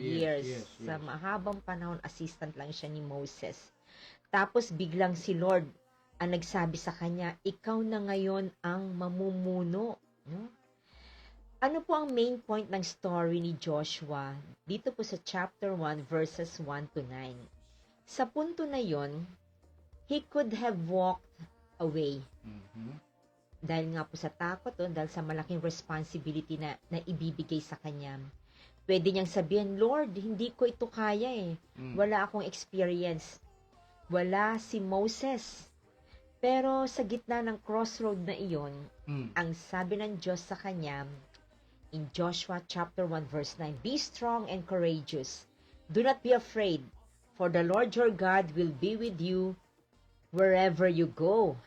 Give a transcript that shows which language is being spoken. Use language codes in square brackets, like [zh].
[tl] years. Sa mahabang panahon, assistant lang siya ni Moses. Tapos biglang si Lord ang nagsabi sa kanya, ikaw na ngayon ang mamumuno. Ano po ang main point ng story ni Joshua? Dito po sa chapter 1 verses 1 to 9. Sa punto na yon, [en] he could have walked away. [tl] Dahil nga po sa takot, dahil sa malaking responsibility na ibibigay sa kanya. Pwede niyang sabihin, Lord, hindi ko ito kaya Wala akong experience. Wala si Moses. Pero sa gitna ng crossroad na iyon, ang sabi ng Diyos sa kanya, in Joshua chapter 1 verse 9, [en] "Be strong and courageous. Do not be afraid, for the Lord your God will be with you wherever you go."